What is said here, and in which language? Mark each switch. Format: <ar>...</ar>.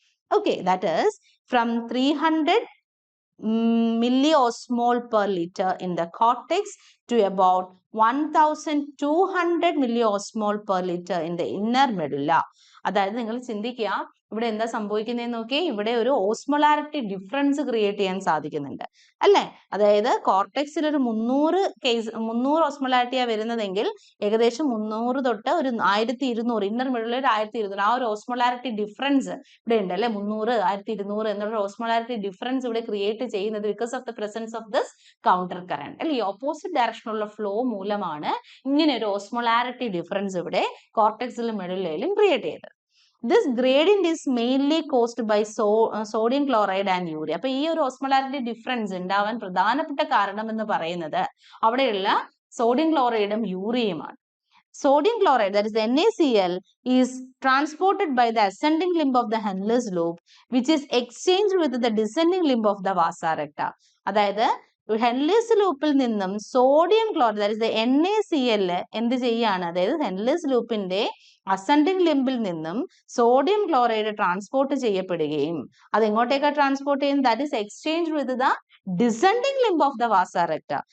<en>Okay, that is from 300 milliosmol per liter in the cortex to about 1200 milliosmol per liter in the inner medulla.</en> <ml>അതായത് നിങ്ങൾ ചിന്തിക്കുക, ഇവിടെ എന്താ സംഭവിക്കുന്നതെന്ന് നോക്കി, ഇവിടെ ഒരു ഓസ്മോളാരിറ്റി ഡിഫറൻസ് ക്രിയേറ്റ് ചെയ്യാൻ സാധിക്കുന്നുണ്ട് അല്ലെ. അതായത് കോർട്ടെക്സിൽ ഒരു 300 ഓസ്മോളാരിറ്റിയാ വരുന്നതെങ്കിൽ ഏകദേശം 300 തൊട്ട് ഒരു 1200 ഇന്നർ മിഡിൽ ഒരു 1200 ആ ഒരു ഓസ്മോളാരിറ്റി ഡിഫറൻസ് ഇവിടെ ഉണ്ട് അല്ലെ. 300 1200 എന്നുള്ള ഓസ്മോളാരിറ്റി ഡിഫറൻസ് ഇവിടെ ക്രിയേറ്റ് ചെയ്യുന്നത്</ml> <en>because of the presence of this counter current</en> <ml>അല്ലെ. ഈ ഓപ്പോസിറ്റ് ഡയറക്ഷനുള്ള ഫ്ലോ മൂലമാണ് ഇങ്ങനെ ഒരു ഓസ്മോളാരിറ്റി ഡിഫറൻസ് ഇവിടെ കോർട്ടെക്സിലും മെഡുല്ലയിലും ക്രിയേറ്റ് ചെയ്തത്.</ml> <en>This gradient is mainly caused by sodium chloride and urea.</en> <ml>അപ്പൊ ഈ ഒരു ഓസ്മോളാരിറ്റി ഡിഫറൻസ് ഉണ്ടാവാൻ പ്രധാനപ്പെട്ട കാരണം എന്ന് പറയുന്നത് അവിടെയുള്ള sodium ക്ലോറൈഡും യൂറിയയുമാണ്.</ml> <en>Sodium chloride, that is NaCl, is transported by the ascending limb of the Henle's loop, which is exchanged with the descending limb of the Vasa recta.</en> <ml>അതായത് ഹെൻലെസ് ലൂപ്പിൽ നിന്നും sodium chloride,</ml> <en>that is NaCl</en> <ml>എന്ത് ചെയ്യാണ്? അതായത് ഹെൻലെസ് ലൂപ്പിന്റെ ascending ലിംബിൽ നിന്നും sodium chloride transport ചെയ്യപ്പെടുകയും അത് എങ്ങോട്ടേക്കാണ് ട്രാൻസ്പോർട്ട് ചെയ്യുന്നത്?</ml> <en>That is exchange with the descending limb of the vasa recta.</en>